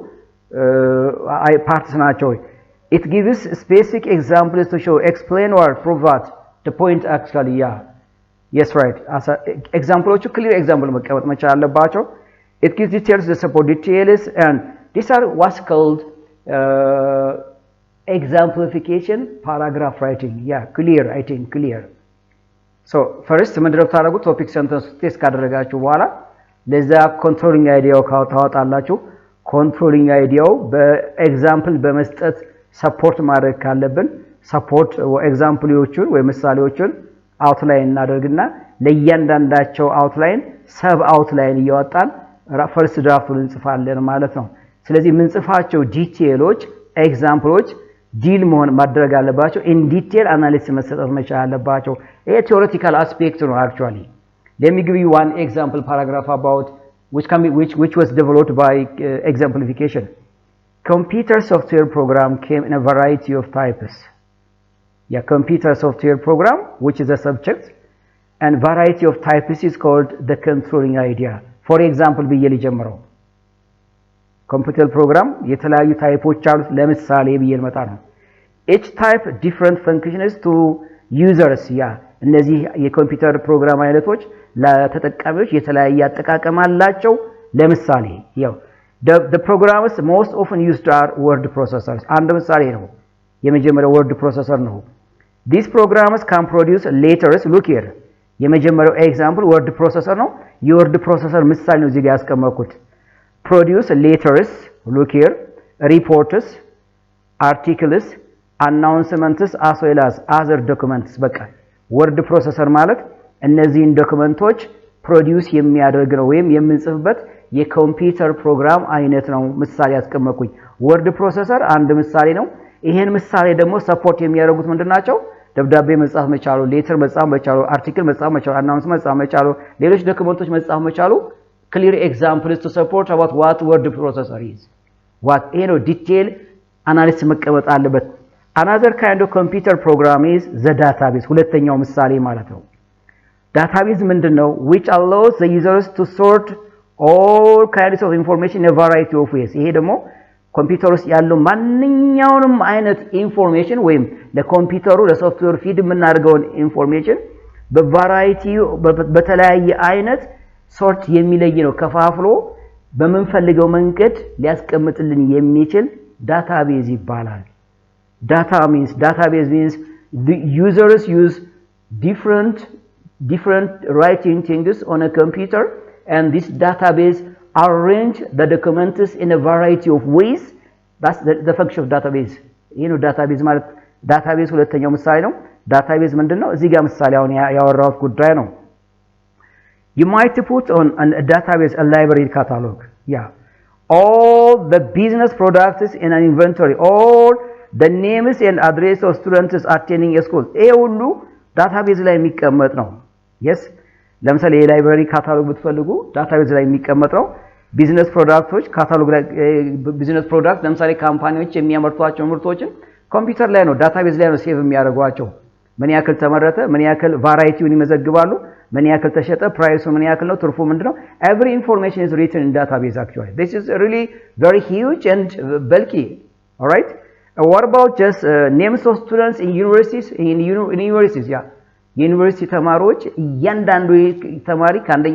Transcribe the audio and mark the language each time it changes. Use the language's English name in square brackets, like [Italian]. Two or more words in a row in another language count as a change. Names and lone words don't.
[Amharic] ፓርትስ ናቸው [English] it gives specific examples to show explain or prove what the point actually yeah yes right as examples clear example [Amharic] መቀመጥ መቻል አለባቸው [English] it gives details the support details and these are what's called exemplification paragraph writing yeah clear I think clear so first [Amharic] ምንድነው ታረጉ [English] topic sentence test [Amharic] ካደረጋችሁ በኋላ ለዛ [English] controlling idea [Amharic] ታወጣላችሁ [English] controlling idea [Amharic] በኤግዛምፕል በመስጠት ሰፖርት ማድረግ ካለብን ሰፖርት ኤግዛምፕሎቹን ወይ ምሳሌዎቹን አውትላይን እናደርግና ለእያንዳንዳቸው [English] outline sub outline [Amharic] እያወጣን [English] first draft [Amharic] እንጽፋለን ማለት ነው ስለዚህ ምንጽፋቸው ዲቴሎች ኤግዛምፕሎች ዲል መሆን ማድረግ አለባቸው [English] in detail analysis [Amharic] መሰጠት መቻል አለባቸው ይሄ [English] theoretical aspect ነው actually let me give you one example paragraph about which was developed by exemplification computer software program came in a variety of types yeah computer software program which is a subject and variety of types is called the controlling idea for example [Amharic] ብዬ ልጀምረው [English] computer program [Amharic] የተለያዩ ታይፖች አሉት ለምሳሌ ብዬ ልመጣ ነው [English] each type different functions to users yeah [Amharic] እነዚህ የኮምፒውተር ፕሮግራም አይነቶች ለተጠቃሚዎች የተለያየ አጠቃቀም አላቸው ለምሳሌ ያው [English] the programs most often used are word processors [Amharic] አንድ ምሳሌ ነው የመጀመሪያው [English] word processor ነው these programs can produce letters look here [Amharic] የመጀመሪያው ኤግዛምፕል [English] word processor ነው የword processor [Amharic] ምሳሌ ነው እዚህ ጋር ያስቀመጥኩት [English] produce letters look here reports articles announcements as well as other documents በቃ word processor [Amharic] ማለት እነዚህን ዶክመንቶች ፕሮዲዩስ የሚያደርግ ነው ወይም የምንጽፍበት የኮምፒውተር ፕሮግራም አይነት ነው ምሳሌ ያስቀመጥኩኝ word processor አንድ ምሳሌ ነው ይሄን ምሳሌ ደግሞ ሰፖርት የሚያደርጉት ምንድናቸው ደብዳቤ መጻፍ መቻሉ ሌተር መጻፍ መቻሉ አርቲክል መጻፍ መቻሉ አናውንስመንት መጻፍ መቻሉ ሌሎች ዶክመንቶች መጻፍ መቻሉ [English] clear examples to support about what word processor is what detail analysis [Amharic] መቀመጥ አለበት [English] another kind of computer program is the database [Amharic] ሁለተኛው ምሳሌ ማለት ነው database ምንድነው [English] which allows the users to sort all kinds of information in a variety of ways [Amharic] ይሄ ደግሞ ኮምፒውተር ውስጥ ያለው ማንኛውንም አይነት ኢንፎርሜሽን ወይም ለኮምፒውተሩ ለሶፍትዌር ፊድ የምናደርገውን ኢንፎርሜሽን በቫራይቲ በተለያየ አይነት ሶርት የሚለይ ነው ከፋፍሎ በመንፈልገው መንገድ ሊያስቀምጥልን የሚችል database ይባላል [English] database means the users use different writing things on a computer and this database arrange the documents in a variety of ways that's the function of database [Amharic] database ማለት database ሁለተኛው ምሳሌ ነው database ምንድነው እዚህ ጋር ምሳሌ አሁን ያወራሁት ጉዳይ ነው [English] you might put on a database a library catalog yeah all the business products in an inventory all the names and address of students attending a school [Amharic] ይሄ ሁሉ database ላይ የሚቀመጥ ነው yes ለምሳሌ የላይብራሪ ካታሎግ ብትፈልጉ database ላይ የሚቀመጥ ነው [English] business products [Amharic] ካታሎግ ላይ [English] business product [Amharic] ለምሳሌ ካምፓኒዎች የሚያመርቷቸው ምርቶችን ኮምፒውተር ላይ ነው database ላይ ነው ሴቭ የሚያደርጓቸው ምን ያክል ተመረተ ምን ያክል ቫራይቲውን ይመዘግባሉ ምን ያክል ተሸጠ ፕራይሱ ምን ያክል ነው ትርፉ ምንድነው [English] every information is written in database actually this is really very huge and bulky all right what about just names of students in universities yeah [Amharic] ዩኒቨርሲቲ ተማሪዎች እያንዳንዱ ተማሪ ከአንደኛ